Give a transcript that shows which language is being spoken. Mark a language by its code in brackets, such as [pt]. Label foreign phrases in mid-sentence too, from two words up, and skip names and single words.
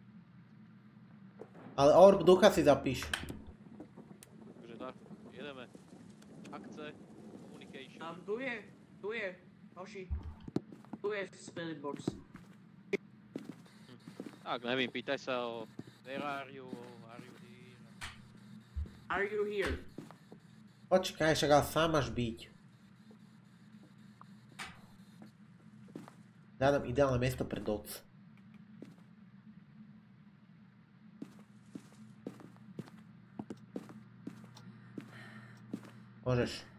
[sk] Ale orb ducha si zapíš. [cs] Takže tak, jedeme. Akce, communication. [sk] Tu je, hoši. Tu je Spirit Box. Tak, nevím, pýtaj sa o [en] where are you here? Are you here? [sk] Počkaj, však ale sám máš byť. Hľadám ideálne miesto pre doc. Môžeš.